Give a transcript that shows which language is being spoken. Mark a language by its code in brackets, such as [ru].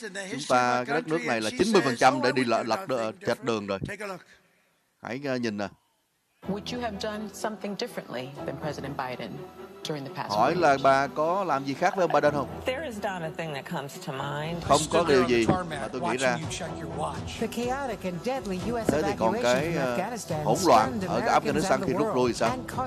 [vi] Chúng ta, cái đất nước này là 90% để đi lệch đường rồi. Hãy nhìn nè. [en] Would you have done something differently than President Biden during the past? [vi] Hỏi là bà có làm gì khác với ông Biden không? [en] There is not a thing that comes to mind. [vi] Không có điều gì mà tôi nghĩ ra. Thế thì còn cái hỗn loạn ở Afghanistan thì rút lui sao?